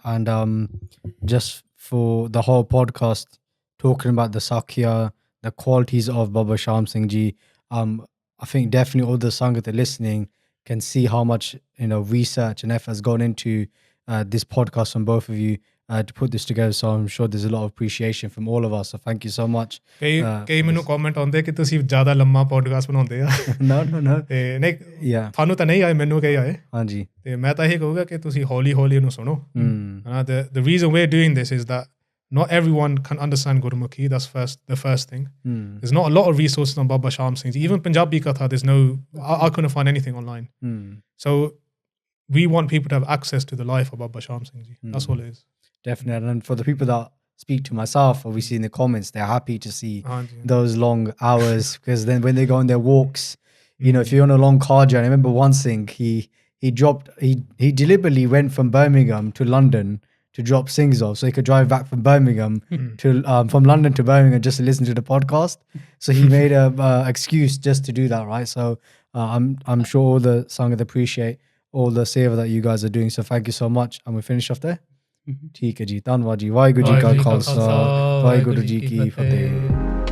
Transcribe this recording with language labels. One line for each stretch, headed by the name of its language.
English: And just for the whole podcast, talking about the Sakya, the qualities of Baba Shaam Singh Ji, I think definitely all the Sangat that are listening can see how much research and effort has gone into this podcast from both of you to put this together. So I'm sure there's a lot of appreciation from all of us. So thank you so much.
Punjabi: ਕਈ ਮੈਨੂੰ comment ਆਉਂਦੇ ਕਿ ਤੁਸੀਂ ਜ਼ਿਆਦਾ ਲੰਮਾ podcast ਬਣਾਉਂਦੇ ਆ
English: No.
Punjabi: ਤੇ ਨਹੀਂ ਤੁਹਾਨੂੰ ਤਾਂ ਨਹੀਂ ਆਏ, ਮੈਨੂੰ ਕਈ ਆਏ ਹਾਂਜੀ ਤੇ ਮੈਂ ਤਾਂ ਇਹ ਕਹੂੰਗਾ ਕਿ ਤੁਸੀਂ ਹੌਲੀ ਹੌਲੀ ਇਹਨੂੰ ਸੁਣੋ.
English: The reason we're doing this is that not everyone can understand Gurmukhi. That's the first thing. There's not a lot of resources on Baba Shaam Singh Ji. Even Punjabi Katha, there's no, I couldn't find anything online. So we want people to have access to the life of Baba Shaam Singh Ji. That's all it is. Definitely. And for the people that speak to myself, obviously in the comments, they're happy to see those long hours, because then when they go on their walks, if you're on a long car journey, I remember one thing, he deliberately went from Birmingham to London to drop sings off so he could drive back from Birmingham to from London to Birmingham just to listen to the podcast. So he made a excuse just to do that, right? So I'm sure all the Sangat appreciate all the seva that you guys are doing. So thank you so much. And we finish off there.
Hindi: ठीक है जी, धन्यवाद जी, वाहिगुरू जी का खालसा, वाहिगुरू जी की फतेह.